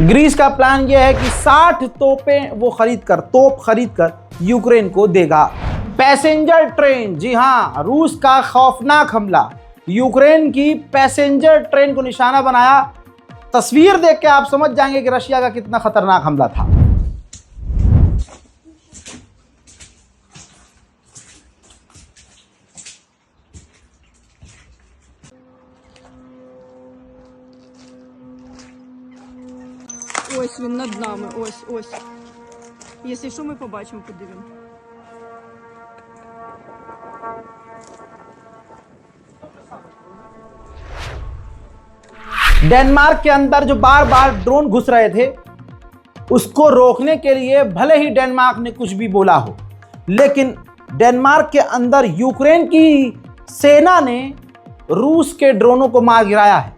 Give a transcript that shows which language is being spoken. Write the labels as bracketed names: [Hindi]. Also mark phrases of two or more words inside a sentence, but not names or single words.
[Hindi] ग्रीस का प्लान यह है कि 60 तोप खरीद कर यूक्रेन को देगा। [English] passenger train, [Hindi] जी हाँ, रूस का खौफनाक हमला। यूक्रेन की [English] passenger train [Hindi] को निशाना बनाया। तस्वीर देख के आप समझ जाएंगे कि रशिया का कितना खतरनाक हमला था। [Ukrainian] Ось він над нами, ось. Якщо що, ми побачимо, подивимо. [Hindi] डेनमार्क के अंदर जो बार बार ड्रोन घुस रहे थे, उसको रोकने के लिए भले ही डेनमार्क ने कुछ भी बोला हो, लेकिन डेनमार्क के अंदर यूक्रेन की सेना ने रूस के ड्रोनों को मार गिराया है।